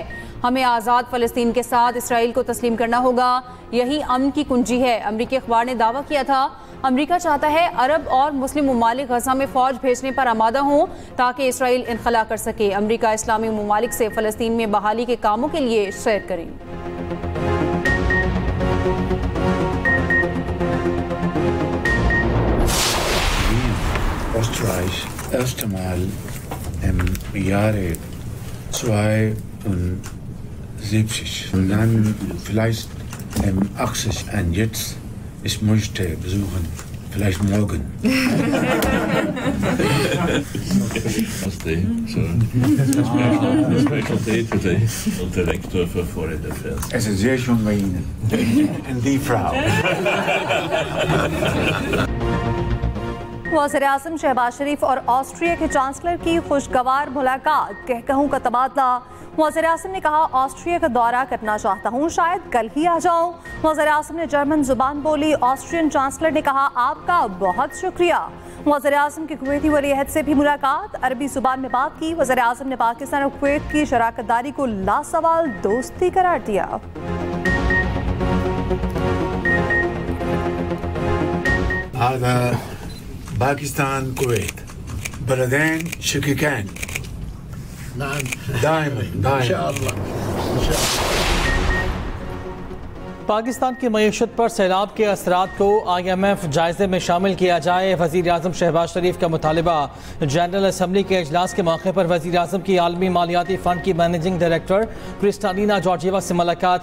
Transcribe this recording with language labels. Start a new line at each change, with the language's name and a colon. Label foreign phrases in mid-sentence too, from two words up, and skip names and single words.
Urdu: ہمیں آزاد فلسطین کے ساتھ اسرائیل کو تسلیم کرنا ہوگا، یہی امن کی کنجی ہے. امریکی اخبار نے دعویٰ کیا تھا امریکہ چاہتا ہے عرب اور مسلم ممالک غزہ میں فوج بھیجنے پر آمادہ ہوں تاکہ اسرائیل انخلا کر سکے. امریکہ اسلامی ممالک سے فلسطین میں بحالی کے کاموں کے لیے سیر کریں.
German: Österreich erste Mal im Jahre 72 und dann vielleicht 80 und jetzt ich möchte besuchen, vielleicht morgen.
English: Special day today
German: und Direktor für
English: Foreign Affairs.
German: Es ist sehr schön bei Ihnen. Und die Frau.
Urdu: وزیر اعظم شہباز شریف اور آسٹریا کے چانسلر کی خوشگوار ملاقات، قہقہوں کا تبادلہ. وزیر اعظم نے کہا آسٹریا کا دورہ کرنا چاہتا ہوں، شاید کل ہی آ جاؤں. وزیر اعظم نے جرمن زبان بولی.
English: Austrian chancellor
Urdu: نے کہا آپ کا بہت شکریہ. وزیر اعظم کی کویتی ولی عہد سے بھی ملاقات، عربی زبان میں بات کی. وزیر اعظم نے پاکستان اور کویت کی شراکت داری کو لاسوال دوستی قرار دیا.
Arabic: باكستان كويت بلدين شقيقين. نعم دائما إن شاء الله إن شاء الله।
Urdu: پاکستان کی معیشت پر سیلاب کے اثرات کو IMF جائزے میں شامل کیا جائے. وزیر اعظم شہباز شریف کا مطالبہ۔ جنرل اسمبلی کے اجلاس کے موقع پر وزیر اعظم کی عالمی مالیاتی فنڈ کی
English: managing director
Urdu: کرسٹالینا جارجیوا سے ملاقات.